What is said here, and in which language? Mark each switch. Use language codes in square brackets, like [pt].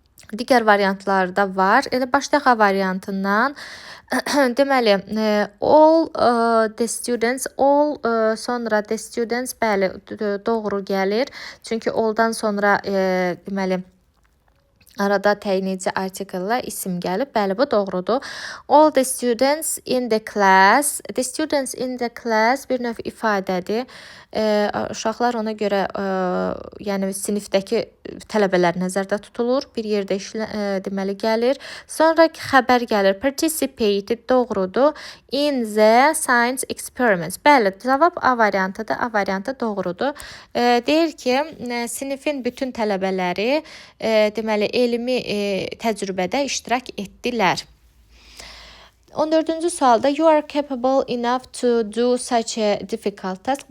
[az] Digər variantlarda var. Elə başlayaq A variantından. Deməli, all the students, sonra the students, bəli, doğru gəlir. Çünki all'dan sonra deməli arada təyinici artikellə isim gəlib. Bəli, bu doğrudur. [en] All the students in the class. The students in the class [az] bir növ ifadədir. Uşaqlar ona görə, yəni sinifdəki tələbələr nəzərdə tutulur. Bir yerdə deməli gəlir. Sonra xəbər gəlir. Participated doğrudur. [en] In the science experiments. [az] Bəli, cavab A variantıdır. A variantı doğrudur. Deyir ki, sinifin bütün tələbələri deməli elmi təcrübədə iştirak etdilər. 14-cü sualda [en] you are capable enough to do such a difficult task.